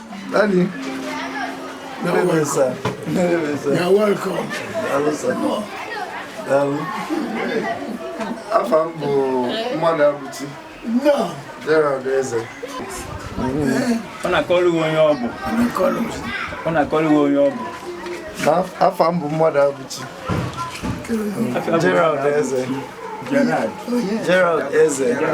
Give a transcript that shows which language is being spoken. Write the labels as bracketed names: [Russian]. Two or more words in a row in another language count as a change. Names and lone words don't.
[English] Daddy. You're Good evening, welcome. sir. Good evening, sir. You're welcome. Hello, sir. Hello. [Igbo] Afa m bụ Mmadụ Abuchi. No. Gerald Eze. Eh? Ọ na-akọrọ gị onye ọ bụ. Ọ na-akọrọ m. Ọ na-akọrọ gị onye ọ bụ. Af-, afa m bụ Mmadụ Abuchi. Afa bụ Gerald Mmadụ Eze. Gerald. Oh, yeah. Gerald Eze.